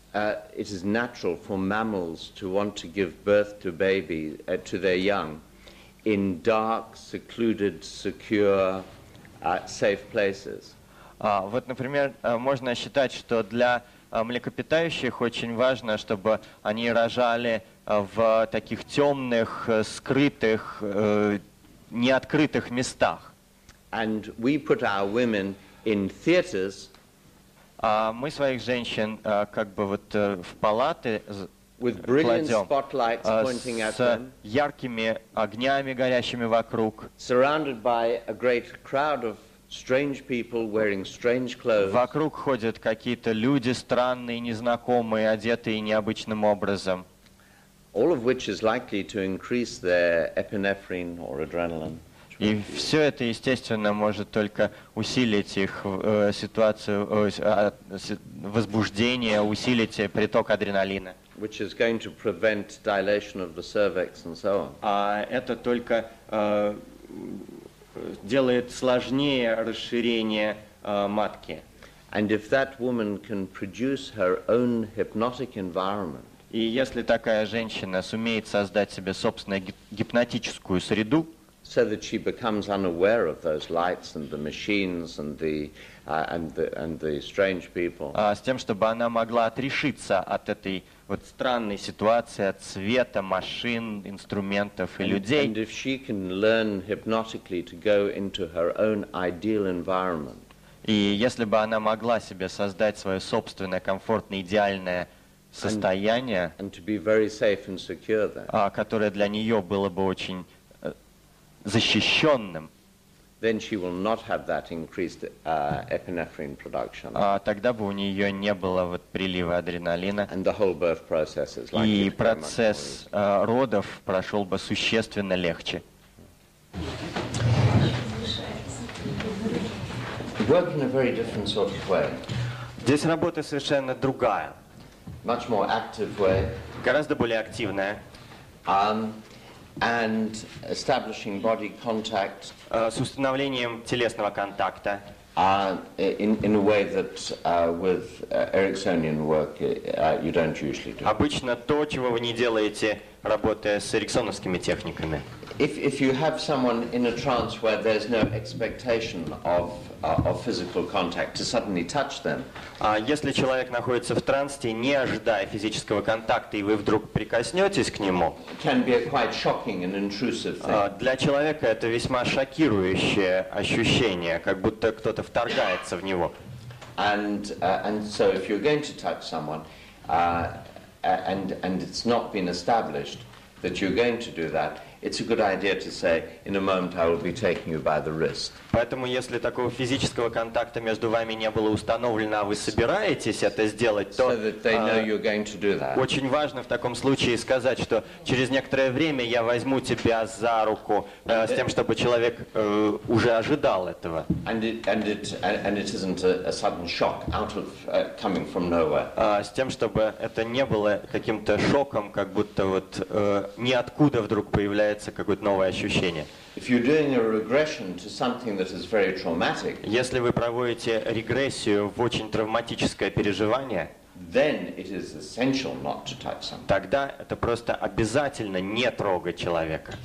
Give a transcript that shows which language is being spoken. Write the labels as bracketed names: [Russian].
[English] it is natural for mammals to want to give birth to baby, to their young, in dark, secluded, secure, safe places. [Russian] Вот, например, можно считать, что для млекопитающих очень важно, чтобы они рожали в таких темных, скрытых, неоткрытых местах. [English] And we put our women in theaters. [Russian] Мы своих женщин как бы вот в палаты [English] With brilliant [Russian] кладем [English] spotlights pointing at [Russian] с [English] them, [Russian] яркими огнями, горящими вокруг. [English] surrounded by a great crowd of strange people wearing strange clothes. [Russian] Вокруг ходят какие-то люди странные, незнакомые, одетые необычным образом. [English] All of which is likely to increase their epinephrine or adrenaline. [Russian] И все это, естественно, может только усилить их ситуацию, возбуждение, усилить приток адреналина. [English] Which is going to prevent dilation of the cervix and so on. [Russian] А это только делает сложнее расширение матки. [English] And if that woman can produce her own hypnotic environment, [Russian] И если такая женщина сумеет создать себе собственную гипнотическую среду, [English] so that she becomes unaware of those lights and the machines and the strange people, [Russian] с тем, чтобы она могла отрешиться от этой вот странной ситуации, от света, машин, инструментов и людей. [English] and if she can learn hypnotically to go into her own ideal environment, [Russian] И если бы она могла себе создать свое собственное комфортное, идеальное состояние, [English] and to be very safe and secure there, [Russian] которое для нее было бы очень защищенным, [English] then she will not have that increased epinephrine production. [Russian] Тогда бы у нее не было вот прилива адреналина, [English] And the whole birth process is likely [Russian] и [English] to go much more [Russian] процесс родов прошел бы существенно легче. [English] easy. Work in a very different sort of way, [Russian] Здесь работа совершенно другая, [English] much more active way, [Russian] гораздо более активная, [English] and establishing body contact [Russian] с установлением телесного контакта, [English] in a way that with Ericksonian work you don't usually do. [Russian] обычно то, чего вы не делаете, работая с эриксоновскими техниками. [English] If you have someone in a trance where there's no expectation of physical contact, to suddenly touch them, [Russian] Если человек находится в трансе, не ожидая физического контакта, и вы вдруг прикоснетесь к нему, [English] can be a quite shocking and intrusive thing. [Russian] для человека это весьма шокирующее ощущение, как будто кто-то вторгается в него. [English] And so if you're going to touch someone, and it's not been established that you're going to do that, it's a good idea to say, in a moment I will be taking you by the wrist. [Russian] Поэтому, если такого физического контакта между вами не было установлено, а вы собираетесь это сделать, то [English] So that they know you're going to do that. [Russian] очень важно в таком случае сказать, что через некоторое время я возьму тебя за руку, с тем, чтобы человек уже ожидал этого. [English] And it isn't a sudden shock out of coming from nowhere. [Russian] С тем, чтобы это не было каким-то шоком, как будто вот ниоткуда вдруг появляется какое-то новое ощущение. [English] If you're doing a regression to something that is very traumatic, [Russian] Если вы проводите регрессию в очень травматическое переживание, [English] then it is essential not to touch someone. [Russian] тогда это просто обязательно не трогать человека.